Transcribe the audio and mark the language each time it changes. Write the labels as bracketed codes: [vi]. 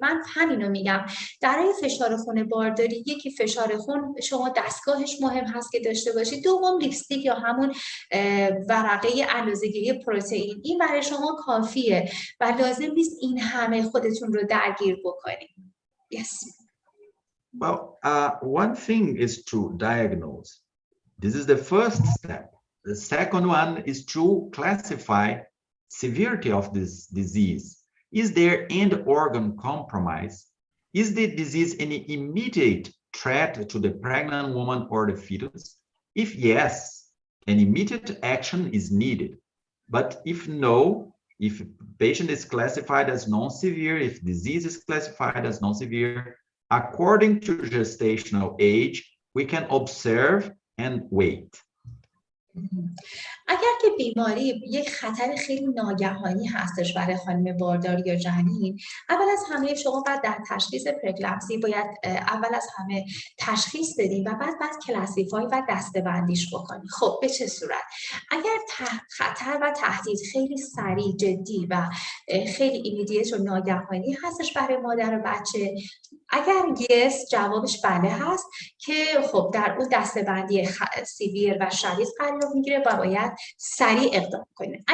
[fa] من همینو میگم. برای فشار خون بارداری یکی فشار خون شما دستگاهش مهم هست که داشته باشید. دوم لیپستیک یا همون ورقه اندازه‌گیری پروتئین این برای شما کافیه و لازم نیست این همه خودتون رو درگیر بکنید. [en] Yes. Well, one thing is to diagnose. This is the first step. The second one is to classify severity of this disease. Is there end organ compromise? Is the disease any immediate threat to the pregnant woman or the fetus? If yes, an immediate action is needed. But if no, if patient is classified as non-severe, if disease is classified as non-severe, according to gestational age, we can observe and wait. [fa] اگر که بیماری یک خطر خیلی ناگهانی هستش برای خانم باردار یا جنین، اول از همه شما باید در تشخیص پرکلمسی باید اول از همه تشخیص بدین و بعد کلاسیفای و دسته‌بندیش بکنین. خب به چه صورت؟ اگر خطر و تهدید خیلی سریع، جدی و خیلی ایمیدیت و ناگهانی هستش برای مادر و بچه، اگر [en] yes [fa] جوابش بله هست که خب در اون دسته‌بندی سیویر و شدید قرار میگیره و باید سریع اقدام کنه.